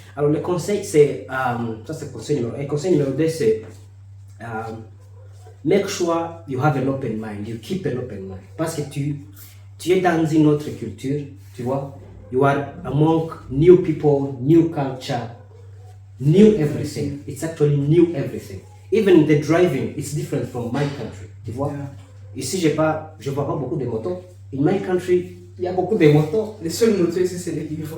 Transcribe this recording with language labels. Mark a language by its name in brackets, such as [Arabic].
[French] Alors le conseil c'est, ça c'est le conseil numéro 1. Le conseil numéro 2 c'est, [English] make sure you have an open mind, [French] you keep an open mind. Parce que tu es dans une autre culture, tu vois? [English] You are among new people, new culture, new everything. It's actually new everything. Even the driving, it's different from my country, [French] tu vois? [English] Yeah. [French] Ici, je vois pas beaucoup de motos. [English] In my country, [French] il y a beaucoup de motos. Les seuls motos ici, c'est les livreurs.